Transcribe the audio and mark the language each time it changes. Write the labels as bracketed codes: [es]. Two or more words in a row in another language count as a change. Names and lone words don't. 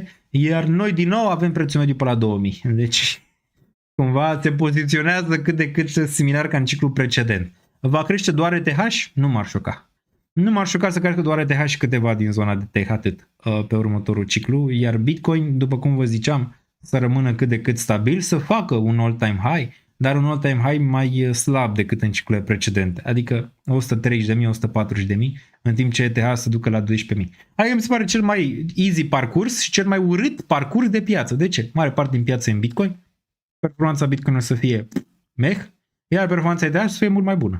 [ro] Iar noi din nou avem prețul mediu pe la 2000. Deci cumva se poziționează cât de cât similar ca în ciclul precedent. Va crește doar ETH? Nu m-ar șoca. Nu m-ar șoca să crească doar ETH și câteva din zona de tech atât pe următorul ciclu, iar Bitcoin, după cum vă ziceam, să rămână cât de cât stabil, să facă un [en] all-time high, [ro] dar un [en] all-time high [ro] mai slab decât în ciclurile precedente, adică 130.000, 140.000, în timp ce ETH se ducă la 12.000. Adică mi se pare cel mai easy parcurs și cel mai urât parcurs de piață. De ce? Mare parte din piață e în Bitcoin, performanța Bitcoin o să fie meh, iar performanța ETH o să fie mult mai bună.